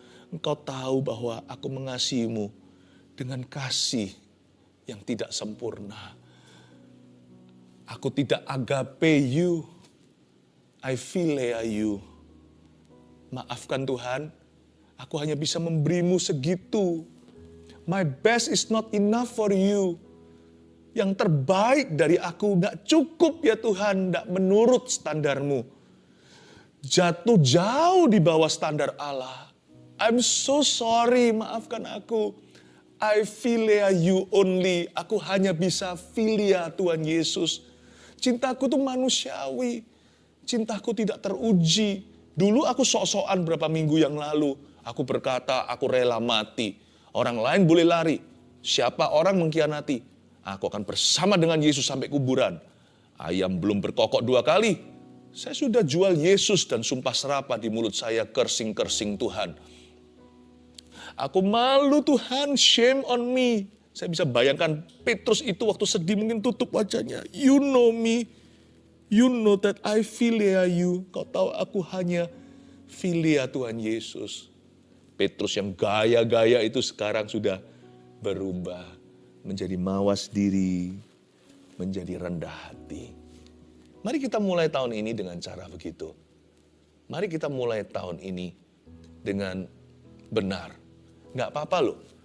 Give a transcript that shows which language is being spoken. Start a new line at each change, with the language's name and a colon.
Indonesian: Engkau tahu bahwa aku mengasihimu dengan kasih yang tidak sempurna. Aku tidak agape you.
English: I philea you.
Indonesian: Maafkan Tuhan, aku hanya bisa memberimu segitu.
English: My best is not enough for you.
Indonesian: Yang terbaik dari aku gak cukup ya Tuhan, gak menurut standarmu. Jatuh jauh di bawah standar Allah.
English: I'm so sorry,
Indonesian: maafkan aku.
English: I philea you only.
Indonesian: Aku hanya bisa philia Tuhan Yesus. Cintaku tuh manusiawi. Cintaku tidak teruji. Dulu aku sok-sokan berapa minggu yang lalu. Aku berkata, aku rela mati. Orang lain boleh lari. Siapa orang mengkhianati, aku akan bersama dengan Yesus sampai kuburan. Ayam belum berkokok 2 kali. Saya sudah jual Yesus dan sumpah serapah di mulut saya kersing-kersing Tuhan. Aku malu Tuhan,
English: shame on me.
Indonesian: Saya bisa bayangkan Petrus itu waktu sedih mungkin tutup wajahnya.
English: You know me. You know that I philia you.
Indonesian: Kau tahu aku hanya philia Tuhan Yesus. Petrus yang gaya-gaya itu sekarang sudah berubah. Menjadi mawas diri. Menjadi rendah hati. Mari kita mulai tahun ini dengan cara begitu. Mari kita mulai tahun ini dengan benar. Gak apa-apa loh.